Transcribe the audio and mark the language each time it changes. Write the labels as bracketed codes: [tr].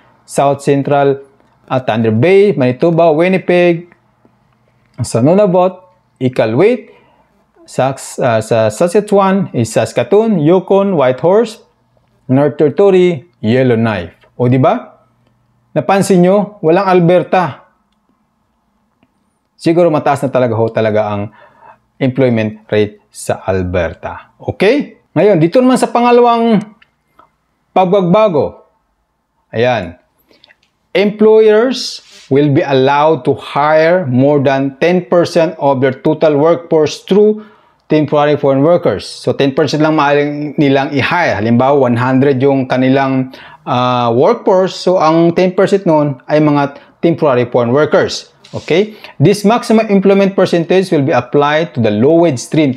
[tl] South Central, Thunder Bay, Manitoba, Winnipeg, sa Nunavut, Iqaluit, sa Saskatchewan, Saskatoon, Yukon, Whitehorse, North Territory, Yellowknife. O, di ba? Napansin nyo, walang Alberta. Siguro mataas na talaga ang employment rate sa Alberta. Okay? Ngayon, dito naman sa pangalawang pagbabago. Ayan. [en] Employers will be allowed to hire more than 10% of their total workforce through temporary foreign workers. [tl] So 10% lang maaaring nilang i-hire. Halimbawa, 100 yung kanilang workforce. So ang 10% noon ay mga temporary foreign workers. [en] Okay? This maximum employment percentage will be applied to the low-wage stream.